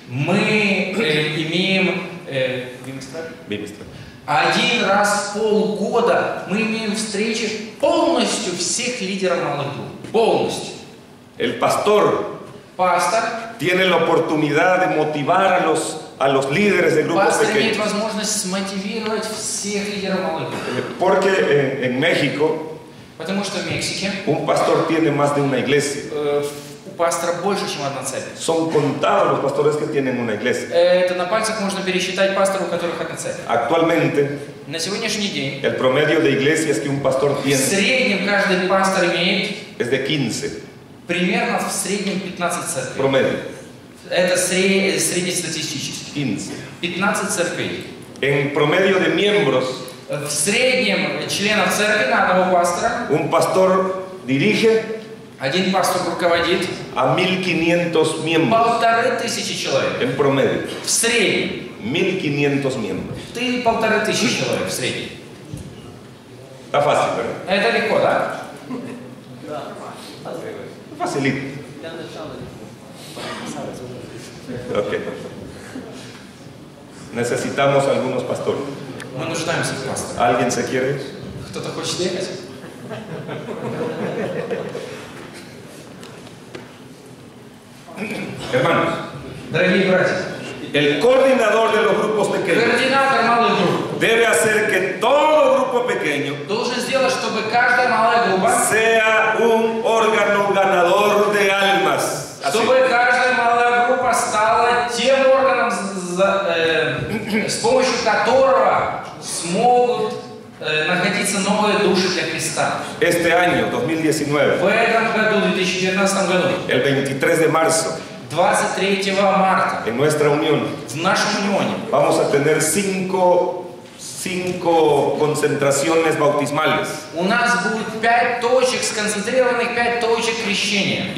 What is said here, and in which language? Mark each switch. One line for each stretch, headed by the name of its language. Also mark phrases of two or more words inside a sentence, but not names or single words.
Russian: Мы имеем
Spanish: Bimestral.
Russian: один раз в полгода мы имеем встречи полностью всех лидеров малых групп. Полностью.
Spanish: El pastor
Russian: Пастор
Spanish: tiene la oportunidad de motivar a los líderes de grupos
Russian: имеет
Spanish: pequeños.
Russian: возможность смотивировать всех лидеров малых групп.
Spanish: Porque en México
Russian: Потому что в Мексике
Spanish: un pastor tiene más de una iglesia.
Russian: у пастора больше, чем одна церковь.
Spanish: Son contados los pastores que tienen una iglesia.
Russian: Это на пальцах можно пересчитать пасторов, у которых одна церковь.
Spanish: Actualmente,
Russian: На сегодняшний день
Spanish: el promedio de iglesias que un pastor
Russian: в
Spanish: tiene
Russian: среднем каждый пастор имеет
Spanish: es de 15,
Russian: примерно в среднем 15 церквей.
Spanish: promedio,
Russian: Это среднестатистически.
Spanish: 15.
Russian: 15 церквей.
Spanish: En promedio de miembros,
Russian: В среднем членов церкви на одного пастора
Spanish: un pastor dirige
Russian: один пастор руководит
Spanish: a 1500 miembros,
Russian: 1500 человек.
Spanish: en promedio,
Russian: В среднем.
Spanish: 1500 miembros.
Russian: 1500 человек в среднем.
Spanish: Está fácil, ¿verdad?
Russian: Это легко, да?
Spanish: Facilito. Ok. Necesitamos algunos pastores.
Russian: Мы нуждаемся в пасторе.
Spanish: ¿Alguien se quiere ir?
Russian: Кто-то хочет ехать?
Spanish: Hermanos,
Russian: Дорогие братья,
Spanish: el coordinador de los grupos pequeños
Russian: координатор малых групп
Spanish: debe hacer que todo grupo pequeño
Russian: должен сделать, чтобы каждая малая группа,
Spanish: sea un órgano ganador de almas. Así.
Russian: чтобы каждая малая группа стала тем органом, с помощью которого смогут находиться новые души для Христа.
Spanish: Este año, 2019,
Russian: В этом году, в 2019 году,
Spanish: el 23 de marzo,
Russian: 23 марта,
Spanish: en nuestra unión,
Russian: в нашем унионе
Spanish: vamos a tener cinco concentraciones bautismales.
Russian: у нас будет 5 точек, сконцентрированных 5 точек крещения.